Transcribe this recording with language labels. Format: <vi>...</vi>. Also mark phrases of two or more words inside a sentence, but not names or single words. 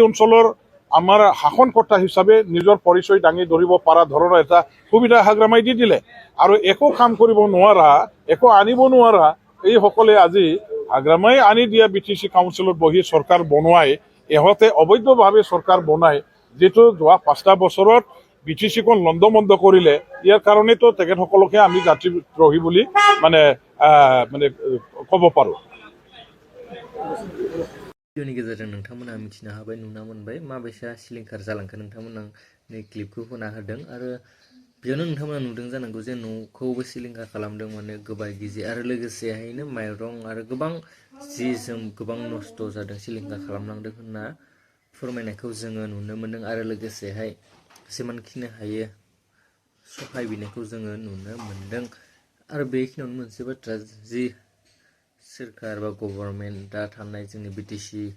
<as>অঞ্চলৰ আমাৰ শাসনকৰ্তা হিচাপে নিজৰ পৰিচয় দাঙি ধৰিব পৰা ধৰণৰ এটা সুবিধা হাগ্ৰামাই দি দিলে আৰু একো কাম কৰিব নোৱাৰা একো আনিব নোৱাৰা এইসকলে আজি হাগ্ৰামাই আনি দিয়া BTC কাউন্সিলত বহি চৰকাৰ বনোৱাই ইহঁতে অবৈধভাৱে চৰকাৰ বনাই যেটো যোৱা 5টা বছৰত BTC-খন লণ্ডমণ্ড কৰিলে ইয়াৰ কাৰণেতো তেখেতসকলকে আমি জাতিদ্ৰোহী বুলি মানে ক'ব পাৰোঁ</as> <brx>भिडिअनि गेजेरजों नोंथांमोना मिथिनो हाबाय नुना मोनबाय माबायसा सिलिंखार जालांखो नोंथांमोना नै क्लिपखौ होना होदों आरो बेयावनो नोंथांमोना नुदों जानांगौ जे न'खौबो सिलिंखार खालामदों माने गोबाय गिजि आरो लोगोसेहायनो माइरं आरो गोबां जि जोम गोबां नस्थ' जादों सिलिंखार खालामलांदों होनना फोरमायनायखौ जोङो नुनो मोन्दों आरो लोगोसेहाय जेमानखिनि हायो सहाय बिनायखौ जोङो नुनो मोन्दों आरो बेखिनियावनो मोनसे बाथ्रा जि सोरखार बा गभर्नमेन्टआ थानाय जोंनि BTC</brx>